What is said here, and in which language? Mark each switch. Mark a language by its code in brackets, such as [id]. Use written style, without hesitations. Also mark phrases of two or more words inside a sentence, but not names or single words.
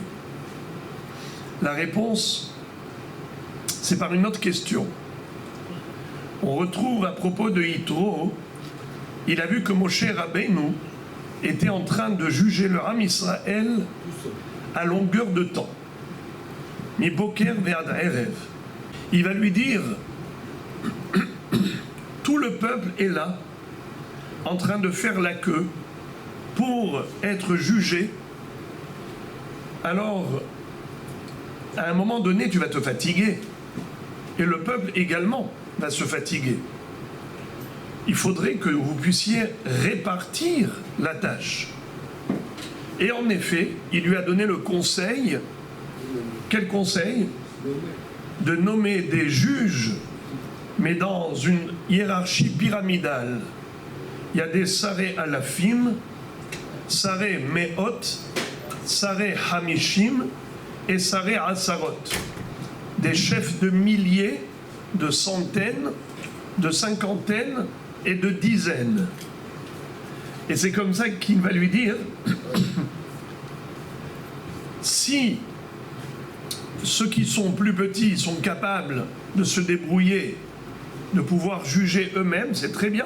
[fr] La réponse, c'est par une autre question. On retrouve à propos de Yitro, il a vu que Moshe Rabbeinu était en train de juger le Ham Israël à longueur de temps. [he] מבוקר ועד ערב. [fr] Il va lui dire, tout le peuple est là, en train de faire la queue pour être jugé. Alors, à un moment donné, tu vas te fatiguer. Et le peuple également va se fatiguer. Il faudrait que vous puissiez répartir la tâche. Et en effet, il lui a donné le conseil, quel conseil? De nommer des juges, mais dans une hiérarchie pyramidale. Il y a des [he] שרי אלפים, שרי מאות, שרי חמישים [fr] et [he] שרי עשרות. [fr] Des chefs de milliers, de centaines, de cinquantaines et de dizaines. Et c'est comme ça qu'il va lui dire, si ceux qui sont plus petits sont capables de se débrouiller, de pouvoir juger eux-mêmes, c'est très bien.